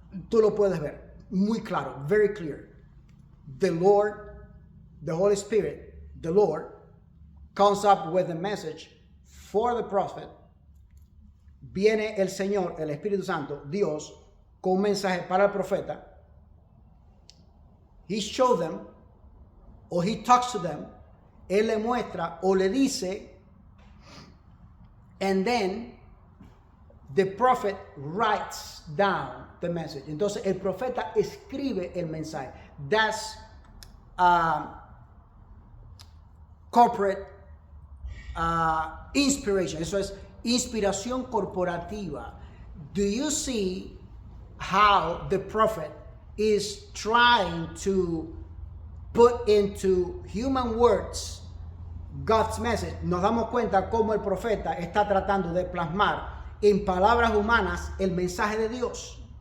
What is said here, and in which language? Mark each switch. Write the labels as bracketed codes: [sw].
[es] Tú lo puedes ver muy claro, [en] very clear. The Lord, the Holy Spirit, the Lord comes up with a message for the prophet. [es] Viene el Señor, el Espíritu Santo, Dios, con un mensaje para el profeta. [en] He shows them, or he talks to them. [es] Él le muestra o le dice, [en] and then the prophet writes down the message. [es] Entonces el profeta escribe el mensaje. [en] That's corporate inspiration. [es] Eso es inspiración corporativa. [en] Do you see how the prophet is trying to put into human words God's message? [es] Nos damos cuenta cómo el profeta está tratando de plasmar en palabras humanas el mensaje de Dios.